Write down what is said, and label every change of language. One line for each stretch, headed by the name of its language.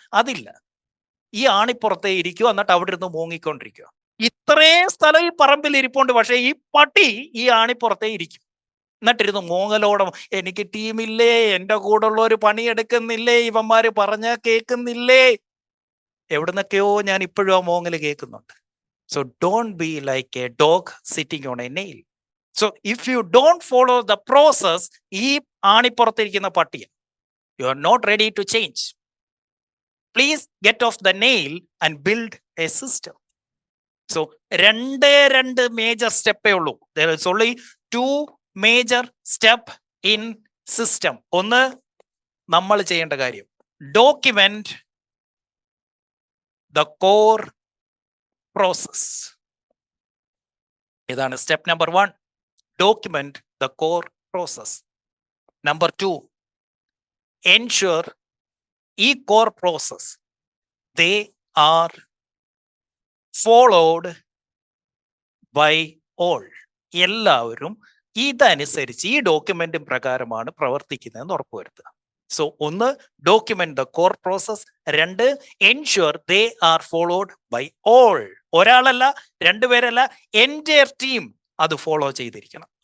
Malayalam: അതില്ല, ഈ ആണിപ്പുറത്തേ ഇരിക്കുക, എന്നിട്ട് അവിടെ ഇരുന്ന് മൂങ്ങിക്കൊണ്ടിരിക്കുക. ഇത്രയും സ്ഥലം ഈ പറമ്പിൽ ഇരിപ്പുണ്ട്, പക്ഷെ ഈ പട്ടി ഈ ആണിപ്പുറത്തേ ഇരിക്കും, എന്നിട്ടിരുന്ന് മൂങ്ങലോടം. എനിക്ക് ടീമില്ലേ, എൻ്റെ കൂടെ ഉള്ളവർ പണിയെടുക്കുന്നില്ലേ, ഇവന്മാര് പറഞ്ഞ കേൾക്കുന്നില്ലേ, എവിടുന്നൊക്കെയോ ഞാൻ ഇപ്പോഴും ആ മോങ്ങല് കേൾക്കുന്നുണ്ട്.
English: So don't be like a dog sitting on a nail. So if you don't follow the process,
Malayalam: ഈ ആണിപ്പുറത്തിരിക്കുന്ന പട്ടിയ,
English: you are not ready to change. Please get off the nail and build a system.
Malayalam: So രണ്ട് major സ്റ്റെപ്പേ ഉള്ളൂ.
English: There is only 2 major step in system.
Malayalam: ഒന്ന്, നമ്മൾ ചെയ്യേണ്ട കാര്യം,
English: document the core process.
Malayalam: ഇതാണ് step number 1.
English: document the core process. Number 2, ensure ഈ core process they are followed by all.
Malayalam: എല്ലാവരും ഇതനുസരിച്ച് ഈ ഡോക്യുമെന്റ് പ്രകാരമാണ് പ്രവർത്തിക്കുന്നതെന്ന് ഉറപ്പുവരുത്തുക.
English: So ഒന്ന്, document the core process. 2, ensure they are followed by all.
Malayalam: ഒരാളല്ല, 2 പേരല്ല, എൻറ്റയർ ടീം അത് ഫോളോ ചെയ്തിരിക്കണം.